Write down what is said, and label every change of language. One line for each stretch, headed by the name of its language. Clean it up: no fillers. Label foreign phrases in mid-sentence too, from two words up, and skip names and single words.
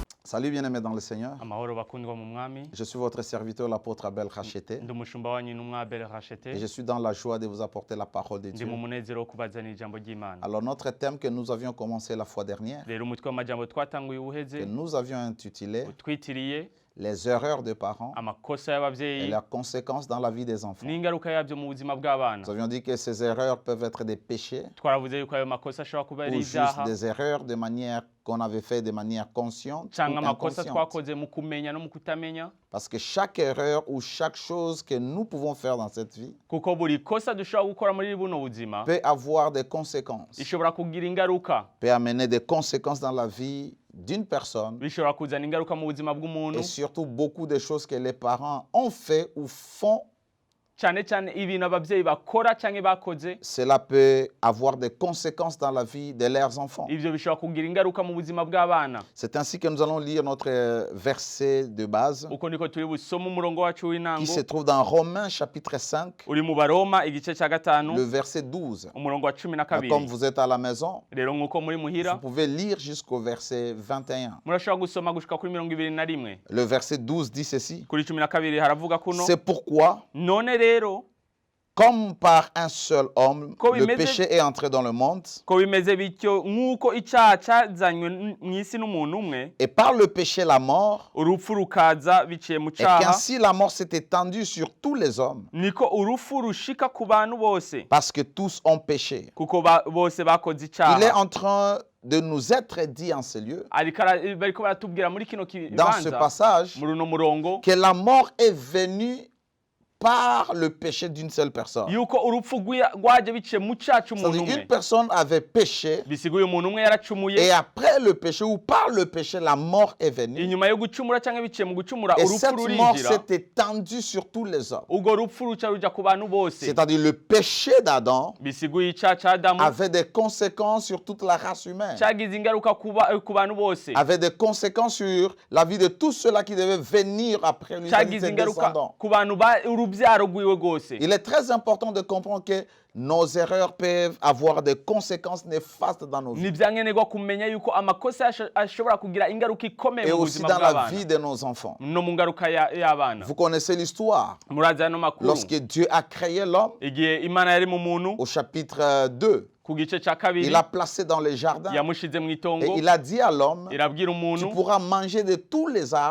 French: Salut bien-aimés dans le Seigneur.
Rundi: Amahoro bakundwa mu mwami.
French: Je suis votre serviteur, l'apôtre Abel Rachete.
Rundi: Ndi umushumba wanyu n'umwa Abel Rachete.
French: Et je suis dans la joie de vous apporter la parole de
Rundi: Ndi
French: Dieu.
Rundi: mu munezero wo kubazanira ijambo ry'Imana.
French: Alors notre thème que nous avions commencé la fois dernière,
Rundi: Rero umutwe w'amajambo twatanguye
French: que
Rundi: uheze
French: nous avions intitulé
Rundi: utwitiriye
French: les erreurs des parents
Rundi: amakosa
French: et
Rundi: y'abavyeyi
French: leurs conséquences dans la vie des enfants.
Rundi: n'ingaruka yabyo mu buzima bw'abana.
French: Nous avions dit que ces erreurs peuvent être des péchés
Rundi: Twaravuze yuko ayo makosa ashobora kuba ari
French: ou juste
Rundi: ivyaha
French: des erreurs de manière qu'on avait fait de manière consciente
Rundi: canke
French: ou
Rundi: amakosa
French: inconsciente.
Rundi: twakoze mu kumenya no mu kutamenya,
French: Parce que chaque erreur ou chaque chose que nous pouvons faire dans cette vie
Rundi: kuko buri kosa dushobora gukora muri buno buzima
French: peut avoir des conséquences,
Rundi: ishobora kugira ingaruka,
French: peut amener des conséquences dans la vie d'une personne
Rundi: bishobora kuzana ingaruka mu buzima bw'umuntu,
French: et surtout beaucoup de choses que les parents ont fait ou font.
Rundi: cyane cyane ibintu abavyeyi bakora canke bakoze.
French: Cela peut avoir des conséquences dans la vie de leurs enfants.
Rundi: Ivyo bishobora kugira ingaruka mu buzima bw'abana.
French: C'est ainsi que nous allons lire notre verset de base
Rundi: Uko niko turi busoma umurongo wacu w'intango
French: qui se trouve dans Romains chapitre 5,
Rundi: uri mu Baroma igice ca gatanu
French: le verset 12.
Rundi: umurongo wa 12.
French: Comme vous êtes à la maison,
Rundi: Rero nkuko muri
French: vous
Rundi: muhira
French: pouvez lire jusqu'au verset 21.
Rundi: murashobora gusoma gushika kuri 21.
French: Le verset 12 dit ceci.
Rundi: Kuri 12 haravuga kuno
French: C'est pourquoi,
Rundi: none rero
French: comme par un seul homme,
Rundi: Ko
French: le
Rundi: bimeze-
French: péché est entré dans le monde,
Rundi: ko bimeze bityo nk'uko icyaha cyazanywe mw'isi n'umuntu umwe,
French: et par le péché la mort,
Rundi: urupfu rukaza biciye mu
French: et
Rundi: cyaha,
French: qu'ainsi la mort s'est étendue sur tous les hommes,
Rundi: niko urupfu rushika ku bantu bose
French: parce que tous ont péché.
Rundi: kuko bose bakoze
French: Il est
Rundi: icyaha.
French: en train de nous être dit en ce lieu,
Rundi: Bariko baratubwira muri kino
French: dans ce
Rundi: kibanza
French: passage,
Rundi: muri uno murongo
French: que la mort est venue par le péché d'une seule personne.
Rundi: yuko urupfu rwaje biciye mu cyaha cy'umuntu
French: C'est-à-dire
Rundi: umwe.
French: une personne avait péché
Rundi: Bisiguye umuntu umwe yaracumuye,
French: et après le péché ou par le péché, la mort est venue.
Rundi: inyuma yo gucumura cyangwa biciye mu gucumura
French: Et
Rundi: urupfu
French: cette mort
Rundi: rurinjira,
French: s'est étendue sur tous les hommes.
Rundi: urwo rupfu ruca ruja ku bantu bose.
French: C'est-à-dire le péché d'Adam
Rundi: Bisiguye icyaha cya Adamu
French: avait des conséquences sur toute la race humaine,
Rundi: cyagize ingaruka ku bantu bose,
French: avait des conséquences sur la vie de tous ceux-là qui devaient venir après lui, c'est-à-dire
Rundi: cyagize
French: ses
Rundi: ingaruka
French: descendants.
Rundi: ku bantu urubyaro rwiwe rwose.
French: Il est très important de comprendre que nos erreurs peuvent avoir des conséquences néfastes dans nos vies
Rundi: Ni byankenerwa kumenya yuko amakosa ashobora kugira ingaruka ikomeye
French: et
Rundi: mu
French: aussi
Rundi: buzima
French: dans la
Rundi: bw'abana
French: vie de nos enfants.
Rundi: no mu ngaruka y'abana.
French: Vous connaissez l'histoire.
Rundi: Murazi ano makuru
French: Lorsque Dieu a créé l'homme,
Rundi: igihe Imana yari mu muntu
French: au chapitre 2,
Rundi: ku gice cya kabiri
French: il l'a placé dans les jardins
Rundi: yamushize mu
French: et
Rundi: itongo,
French: il a dit à l'homme,
Rundi: irabwira
French: tu
Rundi: umuntu
French: pourras manger de tous les arbres